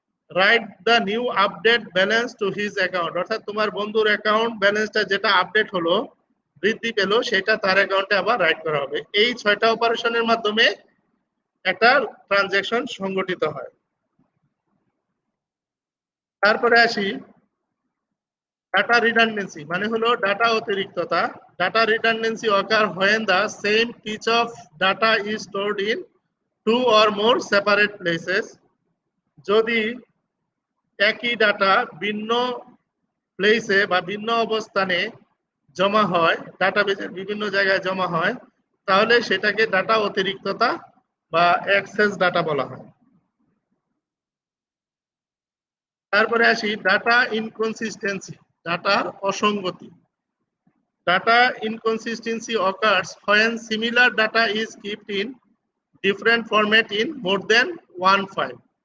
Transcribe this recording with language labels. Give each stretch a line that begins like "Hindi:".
English: write the new update balance to his account,
Bangla: অর্থাৎ তোমার বন্ধুর অ্যাকাউন্ট ব্যালেন্সটা যেটা আপডেট হলো, বৃদ্ধি পেল, সেটা তার অ্যাকাউন্টে আবার রাইট করা হবে। এই 6টা অপারেশনের মাধ্যমে একটা ট্রানজ্যাকশন সংগঠিত হয়। তারপরে আসি ডাটা রিডান্ডেন্সি, মানে হলো data অতিরিক্ততা।
English: Data redundancy occur when the same piece of data is stored in two or more separate places.
Bangla: যদি একই ডাটা ভিন্ন প্লেসে বা ভিন্ন অবস্থানে জমা হয়, ডাটাবেজের বিভিন্ন জায়গায় জমা হয়, তাহলে সেটাকে ডাটা অতিরিক্ততা বা এক্সেস ডাটা বলা হয়। তারপরে আসি ডাটা ইনকনসিস্টেন্সি, ডাটার অসঙ্গতি।
English: Data inconsistency occurs when similar data is kept in different format in more than one file.